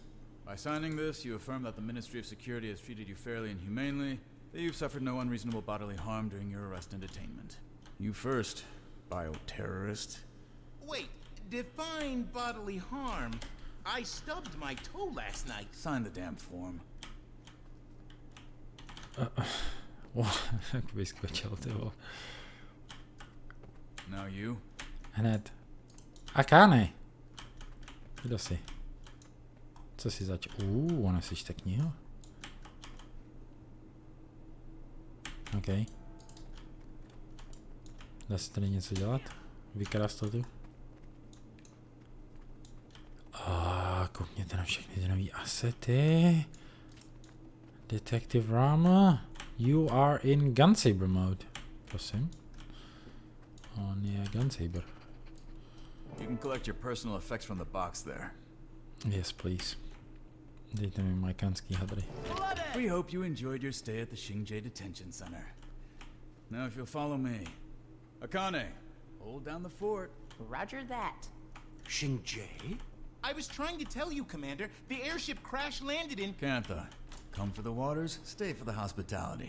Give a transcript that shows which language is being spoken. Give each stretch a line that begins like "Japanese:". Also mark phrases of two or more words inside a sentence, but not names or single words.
English: By signing this, you affirm that the Ministry of Security has treated you fairly and humanely, that you've suffered no unreasonable bodily harm during your arrest and detainment. You first, bioterrorist. Wait, define bodily harm. I stubbed my toe last night. Sign the damn form.
Czech: Vyskočil, ty vole.
English: Now you.
Czech: Hned. Akane. Kdo jsi? Co si zač... ona si čte knihu.
English: OK.
Czech: Dá se tady něco dělat? Vykrást to tu? Koukněte na všechny ty nový asety.
English: Detective Rama. You are in Gunsaber mode.
Czech: Prosím. On je Gunsaber.
English: You can collect your personal effects from the box there. Yes, please.
Czech: Dejte mi majkanský hadry.
English: We hope you enjoyed your stay at the Xingjie Detention Center. Now if you'll follow me. Akane, hold down the fort. Roger that. Xingjie? I was trying to tell you, Commander. The airship crash landed in... Cantha, come for the waters, stay for the hospitality.